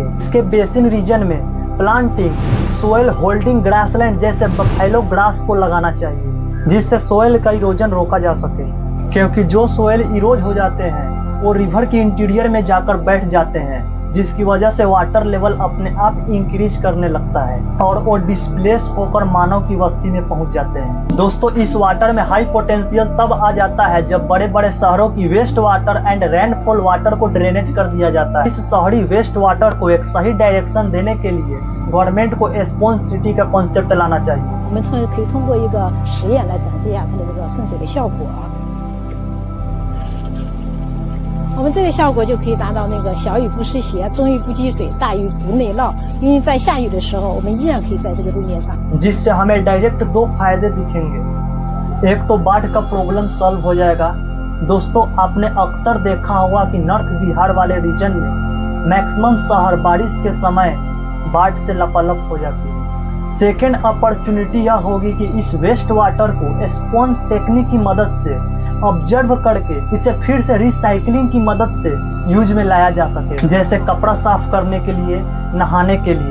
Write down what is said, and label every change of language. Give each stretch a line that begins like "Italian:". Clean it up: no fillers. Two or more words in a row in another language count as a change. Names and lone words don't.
Hindi: इसके
English: basin region
Hindi: में प्लांटिंग,
English: soil holding grassland
Hindi: जैसे
English: buffalo grass
Hindi: को लगाना चाहिए, जिससे सोयल का इरोजन रोका जा सके, क्योंकि जो सोयल इरोज हो जाते हैं वो रिवर के इंटीरियर में जाकर बैठ जाते हैं, जिसकी वजह से
English: water level
Hindi: अपने आप इंक्रीज करने लगता है और वो डिस्प्लेस होकर मानव की बस्ती में पहुंच जाते हैं। दोस्तों, इस वाटर में हाई पोटेंशियल तब आ जाता है जब बड़े बड़े शहरों की
English: waste water and rainfall water
Hindi: को ड्रेनेज कर दिया जाता है। इस शहरी
English: waste water
Hindi: को एक सही डायरेक्शन देने के लिए गवर्नमेंट को
English: sponge city
Hindi: का कॉन्सेप्ट लाना चाहिए।
Chinese: 我们可以通过一个实验来展示一下它的这个渗水的效果。我们这个效果就可以达到那个小雨不湿鞋，中雨不积水，大雨不内涝。因为在下雨的时候，我们依然可以在这个路面上。
Hindi: जिससे हमें डायरेक्ट 2 फायदे दिखेंगे। एक तो बाढ़ का
English: problem solve
Hindi: हो जाएगा। दोस्तों, आपने अक्सर देखा होगा कि नॉर्थ बिहार वाले रीजन में मैक्सिमम शहर बारिश के समय बाढ़ से लपालप हो जाती है।
English: second opportunity
Hindi: यह होगी कि इस
English: waste water
Hindi: को
English: sponge technique
Hindi: की मदद से ऑब्जर्व करके इसे फिर से रिसाइकलिंग की मदद से यूज में लाया जा सके, जैसे कपड़ा साफ करने के लिए, नहाने के लिए।